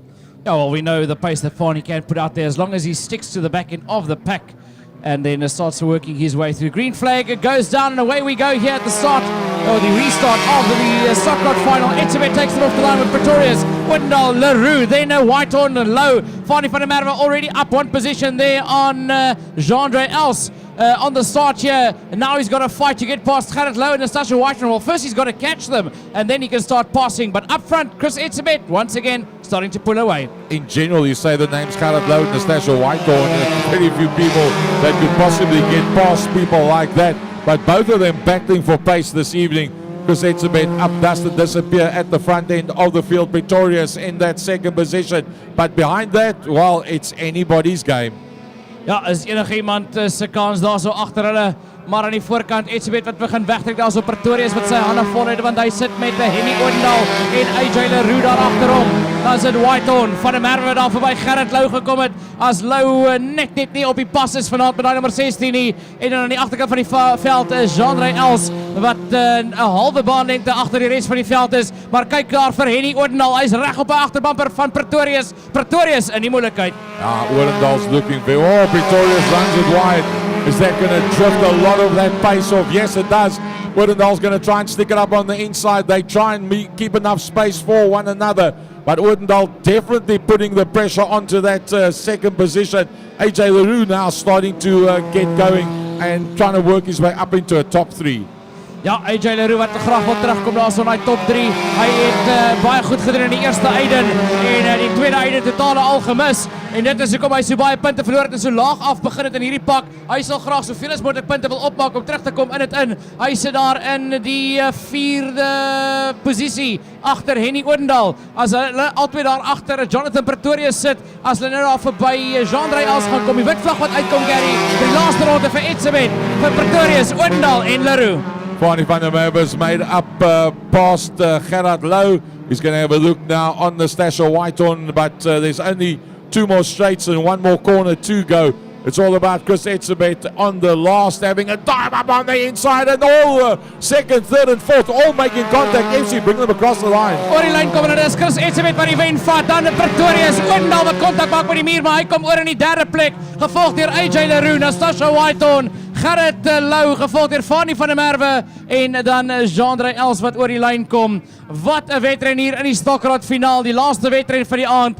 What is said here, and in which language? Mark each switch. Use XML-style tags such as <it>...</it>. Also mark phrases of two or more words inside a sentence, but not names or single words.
<en>Yeah, well, we know the pace that Fani can put out there as long as he sticks to the back end of the pack and then starts working his way through. Green flag, it goes down and away we go here at the start, or the restart of the Stockrod final. Etzebeth takes it off the line with Pretorius, Windal, LaRue, then Whitehorn, Low. Fani van der Merwe already up one position there on Jeandre Els. On the start here, and now he's got to fight to get past Gerrit Lowe and Nastasia Whitehorn. Well, first he's got to catch them, and then he can start passing. But up front, Chris Etzebeth, once again, starting to pull away. In general, you say the names Gerrit Lowe and Nastasia Whitehorn, and very few people that could possibly get past people like that. But both of them battling for pace this evening. Chris Etzebeth up dust and disappear at the front end of the field. Pretorius in that second position. But behind that, well, it's anybody's game.</en> <af>Ja, is enige iemand se kans daar so agter hulle, maar aan die voorkant Etzebeth wat begin wegtrek daar so Pretorius wat sy hande vol het want hy sit met Henny Oendal en AJ LaRue daar agter hom. Dan is dit Whitehorn van der Merwe daar verby Gerrit Lowe gekom het as Lowe net nie op die pas is vanaand met daai nommer 16 nie en dan aan die agterkant van die veld is Jeandre Els wat 'n halwe baanlengte agter die res van die veld is, maar kyk daar vir Henny Oendal, hy's reg op 'n agterbumper van Pretorius in die moeilikheid.</af> <en>Oendal's looking very well. Pretorius runs it wide. Is that going to drift a lot of that pace off? Yes, it does. Oendal's going to try and stick it up on the inside. They try and keep enough space for one another. But Oendal definitely putting the pressure onto that second position. AJ LaRue now starting to get going and trying to work his way up into a top 3.</en> <af>Ja, AJ LaRue wat graag wil terugkom daar so in die top 3. Hy het baie goed gedoen in die eerste eiden en die tweede eiden totale al gemis. En dit is hoekom hy so baie punte verloor het en so laag af begin het in hierdie pak. Hy sal graag soveel as moontlik punte wil opmaak om terug te kom in dit in. Hy sit daar in die 4de posisie agter Henny Oendal. As hulle albei daar agter Jonathan Pretorius sit, as hulle nou daar verby Jeandre Els gaan kom. Die wit vlag wat uitkom Gary. Die laaste ronde vir Etzebeth, vir Pretorius, Oendal en LaRue.</af> <en>Fani van der Merwe's made up past Gerard Lowe. He's going to have a look now on Nastasia Whitehorn, but there's only 2 more straights and 1 more corner to go. It's all about Chris Etzebeth on the last, having a dive up on the inside, and all second, third and fourth, all making contact. FC bring them across the line.</en> <af>Oor die lyn kom en dit is Chris Etzebeth wat die wen vat. Dan Pretorius Oendal wat kontak maak met die muur, maar hy kom oor in die derde plek, gevolg deur AJ Leroux, Natasha Whiteon, Gerrit Lou, gevolg deur Fanny van der Merwe en dan Jean-André Els wat oor die lyn kom. Wat 'n wedren hier in die Stokkerrad finaal, die laaste wedren vir die aand.</af>